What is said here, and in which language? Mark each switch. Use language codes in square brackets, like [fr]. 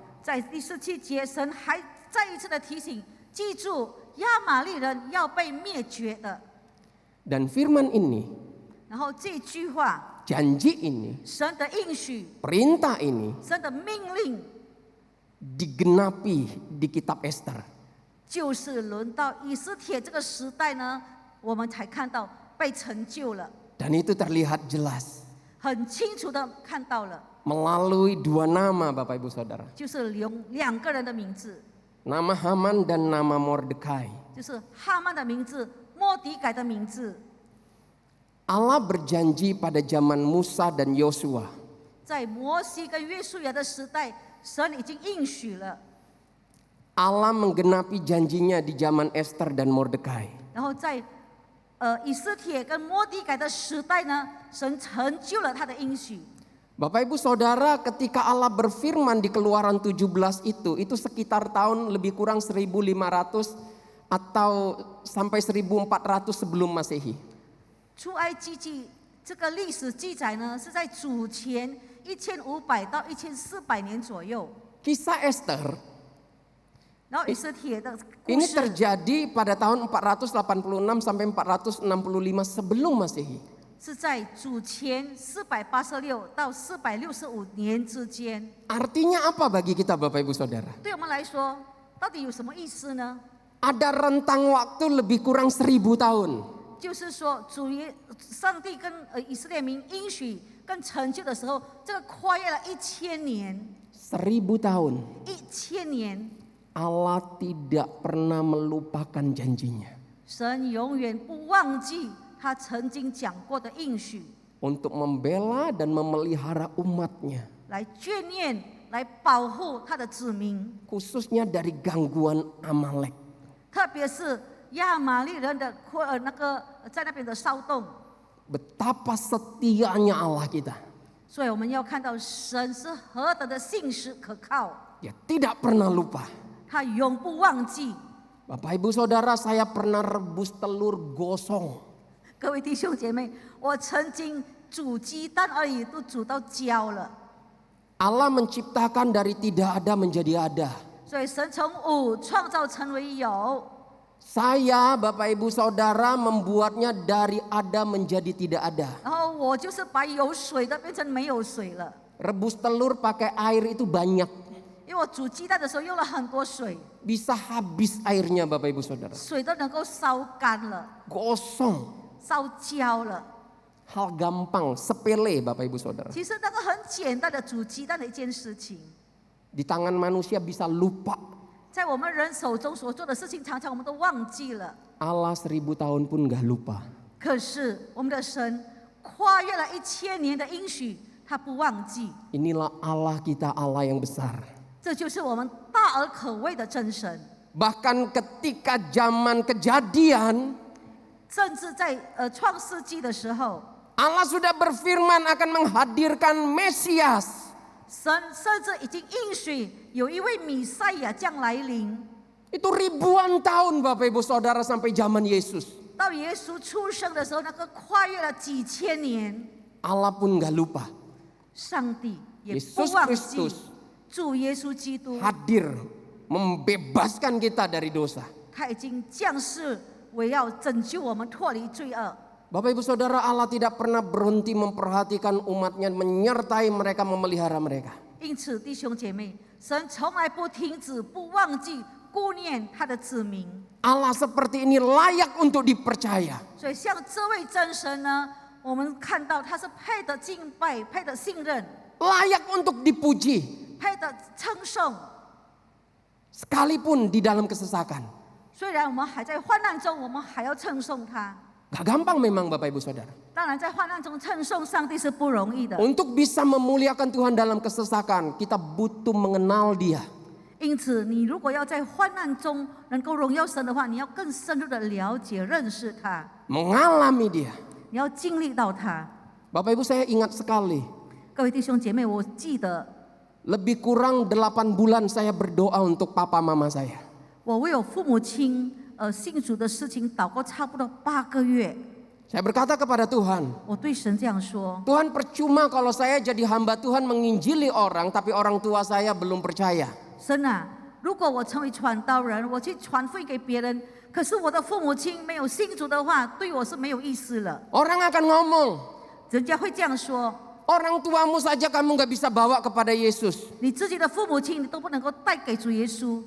[zh] 在第17节，神还再一次的提醒，记住亚玛利人要被灭绝的。 [id] Dan firman ini, [zh] 然后这句话， [id] janji ini, [zh] 神的应许， [id] perintah ini [zh] 神的命令， [id] digenapi di kitab Ester. [zh] 就是轮到以斯帖这个时代呢，我们才看到被成就了， [id] Dan itu terlihat jelas [zh] 很清楚的看到了， [id] melalui dua nama Bapak Ibu Saudara. [zh] 就是两个人的名字， [id] Nama Haman dan nama Mordekai. [zh] 就是哈曼的名字、莫迪改的名字。 [id] Allah berjanji pada zaman Musa dan Yosua. [zh] 在摩西跟约书亚的时代，神已经应许了。 [id] Allah menggenapi janjinya di zaman Ester dan Mordekai. [zh] 然后在以斯帖跟摩迪改的时代呢，神成就了他的应许。 [id] Bapak Ibu Saudara, ketika Allah berfirman di Keluaran 17 itu sekitar tahun lebih kurang 1500 atau sampai 1400 sebelum Masehi. [zh] 出埃及记这个历史记载呢，是在主前1500到1400年左右。 [id] Kisah Ester [zh] 然后也是铁的故 [id] Ini [zh] 事， [id] terjadi pada tahun 486 sampai 465 sebelum Masehi. [zh] 是在主前486到465年之间。 [id] Artinya apa bagi kita Bapak Ibu Saudara? [zh] 对我们来说，到底有什么意思呢？ [id] Ada rentang waktu lebih kurang 1000 tahun. [zh] 就是说，上帝跟以色列民应许跟成就的时候，这个跨越了1000年 [id] 1000 tahun. [zh] ，1000年， [id] Allah tidak pernah melupakan janjinya [zh] 神永远不忘记他曾经讲过的应许， [id] untuk membela dan memelihara umatnya, [zh] 来眷念、来保护他的子民， [id] khususnya dari gangguan Amalek. [zh] 特别是亚玛力人的在那边的骚动。 [id] Betapa setianya Allah kita. [zh] 所以我们要看到神是何等的信实可靠， [id] Dia tidak pernah lupa. [zh] 他永不忘记。 [id] Bapak Ibu Saudara, saya pernah rebus telur gosong. [zh] 各位弟兄姐妹，我曾经煮鸡蛋而已都煮到焦了。 [id] Allah menciptakan dari tidak ada menjadi ada. [zh] 所以神从无创造成为有， [id] Saya, Bapak Ibu Saudara, membuatnya dari ada menjadi tidak ada. [zh] 然后我就是把有水的变成没有水了。 [id] Rebus telur pakai air itu banyak. [zh] 因为我煮鸡蛋的时候用了很多水， [id] Bisa habis airnya Bapak Ibu Saudara. [zh] 水都能够烧干了， [id] Gosong. [zh] 烧焦了。 [id] Hal gampang, sepele Bapak Ibu Saudara. [zh] 其实那个很简单的煮鸡蛋的一件事情， [id] Di tangan manusia bisa lupa. [zh] 在我们人手中所做的事情，常常我们都忘记了。 [id] Allah 1000 tahun pun gak lupa. [zh] 可是我们的神跨越了1000年的应许，他不忘记。 [id] Inilah Allah kita, Allah yang besar. [zh] 这就是我们大而可畏的真神。 [id] Bahkan ketika zaman kejadian, [zh] 甚至在创世纪的时候， [id] Allah sudah berfirman akan menghadirkan Mesias. [zh] 神甚至已经应许有一位弥赛亚将来临。 [id] Itu ribuan tahun Bapak Ibu Saudara sampai zaman Yesus. [zh] 到耶稣出生的时候，那个跨越了几千年， [id] Allah pun gak lupa. [zh] 上帝也不 [id] Yesus [zh] 忘记 [id] Kristus [zh] 主耶稣基督， [id] hadir membebaskan kita dari dosa. [zh] 他已经降世为要拯救我们脱离罪恶。 [id] Bapak Ibu Saudara, Allah tidak pernah berhenti memperhatikan umatnya, menyertai mereka, memelihara mereka. [zh] 因此，弟兄姐妹，神从来不停止、不忘记顾念他的子民。 [id] Allah seperti ini layak untuk dipercaya. [zh] 所以，像这位真神呢，我们看到他是配得敬拜、配得信任、 [id] Layak untuk dipuji. [zh] 配得称颂。 [id] Sekalipun di dalam kesesakan. [zh] 虽然我们还在患难中，我们还要称颂他。 [id] Gak gampang memang Bapak Ibu Saudara. [zh] 当然，在患难中称颂上帝是不容易的。 [id] Untuk bisa memuliakan Tuhan dalam kesesakan, kita butuh mengenal Dia. [zh] 因此，你如果要在患难中能够荣耀神的话，你要更深入的了解、认识他， [id] Mengalami Dia. [zh] 你要经历到他。 [id] Bapak Ibu, saya ingat sekali. [zh] 各位弟兄姐妹，我记得 [id] Lebih kurang 8 bulan saya berdoa untuk papa mama saya. [zh] 我为我父母亲信主的事情祷告差不多8个月。 [id] Saya berkata kepada Tuhan, [zh] 我对神这样说： [id] Tuhan percuma kalau saya jadi hamba Tuhan menginjili orang, tapi orang tua saya belum percaya. [zh] 神啊，如果我成为传道人，我去传福音给别人，可是我的父母亲没有信主的话，对我是没有意思了。 [id] Orang akan ngomong, [zh] 人家会这样说： [id] orang tuamu saja kamu gak bisa bawa kepada Yesus. [zh] 你自己的父母亲你都不能够带给主耶稣，